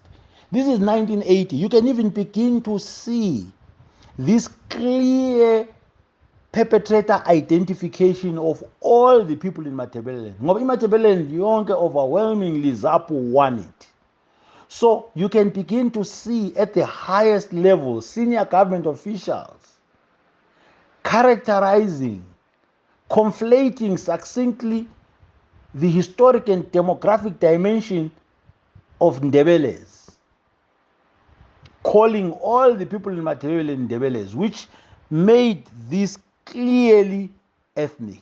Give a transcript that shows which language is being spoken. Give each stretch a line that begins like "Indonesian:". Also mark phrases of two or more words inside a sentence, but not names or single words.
English: This is 1980. You can even begin to see this clear perpetrator identification of all the people in Matabeleland.
North Ndebele: Ngoba iMatabeleland yonke
English: overwhelmingly ZAPU won it. So you can begin to see at the highest level senior government officials characterizing, conflating succinctly the historic and demographic dimension of Ndebeles, calling all the people in Matabeleland Ndebeles, which made this clearly ethnic.